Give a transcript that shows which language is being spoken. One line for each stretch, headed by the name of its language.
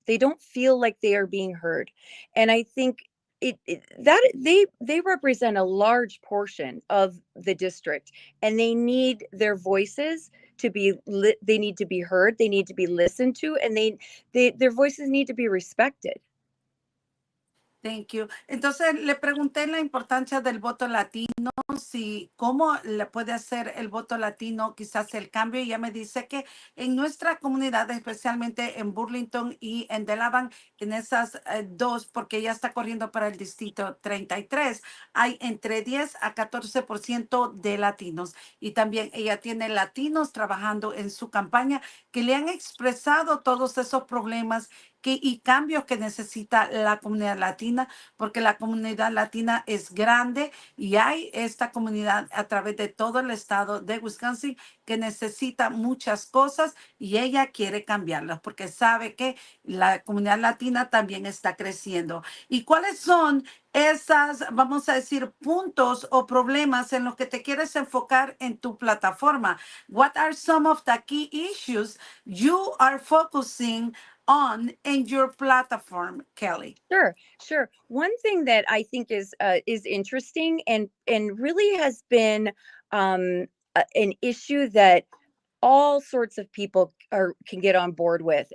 English: They don't feel like they are being heard. And I think that they represent a large portion of the district, and they need their voices to be they need to be heard, they need to be listened to, and their voices need to be respected. Thank you.
Spanish: Entonces le pregunté la importancia del voto latino, si cómo le puede hacer el voto latino quizás el cambio. Y ella me dice que en nuestra comunidad, especialmente en Burlington y en Delavan, en esas dos, porque ella está corriendo para el Distrito 33, hay entre 10 a 14% de latinos. Y también ella tiene latinos trabajando en su campaña que le han expresado todos esos problemas y cambios que necesita la comunidad latina, porque la comunidad latina es grande y hay esta comunidad a través de todo el estado de Wisconsin que necesita muchas cosas y ella quiere cambiarlas porque sabe que la comunidad latina también está creciendo. ¿Y cuáles son esas, vamos a decir, puntos o problemas en los que te quieres enfocar en tu plataforma?
English: What are some of the key issues you are focusing on in your platform, Kelly? Sure. One thing that I think is interesting and really has been an issue that all sorts of people can get on board with.